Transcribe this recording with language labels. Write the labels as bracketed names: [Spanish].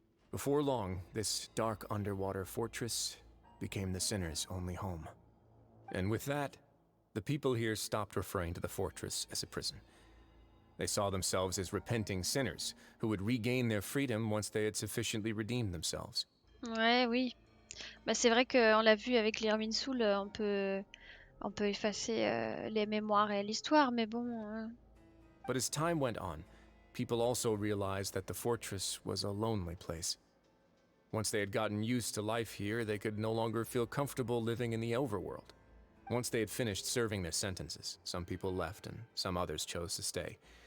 [English] Before long, this dark underwater fortress became the sinner's only home. And with that, the people here stopped referring to the fortress as a prison. They saw themselves as repenting sinners who would regain their freedom once they had sufficiently redeemed themselves. [French] Ouais, oui. Bah, c'est vrai qu'on l'a vu avec les Irminsul, on peut effacer les mémoires et l'histoire, mais bon. [English] But as time went on, people also realized that the fortress was a lonely place. Once they had gotten used to life here, they could no longer feel comfortable living in the overworld. Once they had finished serving their sentences, some people left and some others chose to stay.